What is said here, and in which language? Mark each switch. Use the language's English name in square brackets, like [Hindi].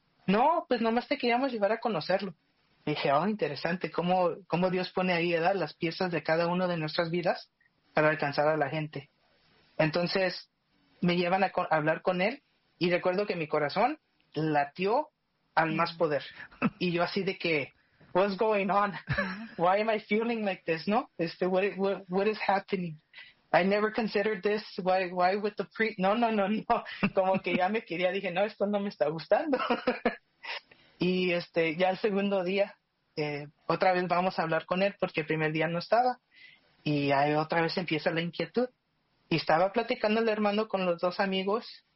[Spanish] No, pues nomás te queríamos llevar a conocerlo. Y dije, oh, interesante, ¿cómo Dios pone ahí a dar las piezas de cada uno de nuestras vidas para alcanzar a la gente? Entonces, me llevan a hablar con él y recuerdo que mi corazón latió al más poder. Y yo así de que, [English] what's going on? Why am I feeling like this, no? What is happening? I never considered this. Why with the pre? [Spanish] No. Como que ya me quería. Dije, no, esto no me está gustando. Y ya el segundo día, otra vez vamos a hablar con él porque el primer día no estaba. Y ahí otra vez empieza la inquietud. Y estaba platicando el hermano con los dos amigos.